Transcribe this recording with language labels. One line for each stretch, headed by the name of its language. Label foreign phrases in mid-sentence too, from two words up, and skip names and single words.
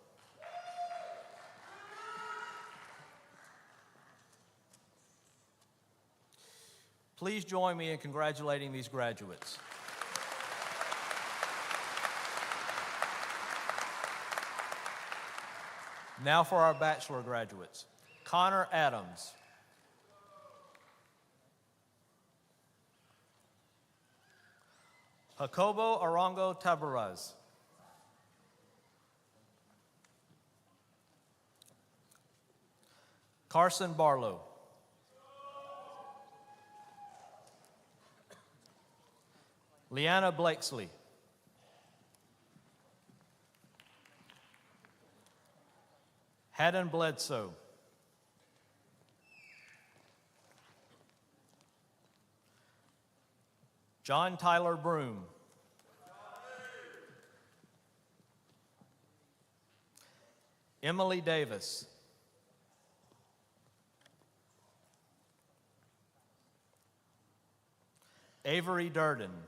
English: Please join me in congratulating these graduates. Now for our bachelor graduates. Connor Adams. Jacobo Arango Tabaraz. Carson Barlow. Leanna Blakesley. Haddon Bledsoe. John Tyler Broom. Emily Davis. Avery Durden.